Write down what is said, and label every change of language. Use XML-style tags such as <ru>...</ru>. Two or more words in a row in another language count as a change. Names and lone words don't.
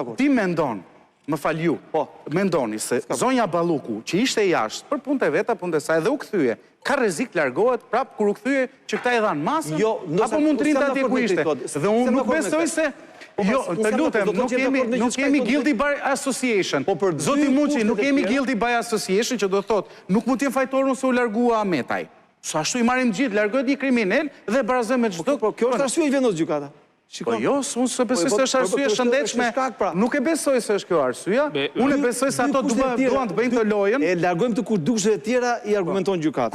<sq>Ti mendon, më fal ju, mendoni se zonja Balluku, që ishte jashtë për punët e veta, punët e saj, dhe u kthye, ka rrezik të largohet prap kur u kthye që këta i dhanë masën? Apo mund të rinte atje ku ishte? Dhe unë nuk besoj se jo, të lutem, nuk kemi</sq> <en>guilty by association.</en> <sq>Zoti Muçi, nuk kemi</sq> <en>guilty by association</en> <sq>që do thotë, nuk mund të jem fajtor se u largua Ametaj. Sa ashtu i marrim gjithë, largohet një kriminal dhe barazon me çdo. Po kjo është arsye që vendos gjykata. Po jo, unë se besoj se është arsye shëndetshme. Nuk e besoj se është kjo arsyeja. Unë besoj se ato duan të bëjnë të lojën. E largojmë të kushtet e tjera i argumenton gjykata.</sq>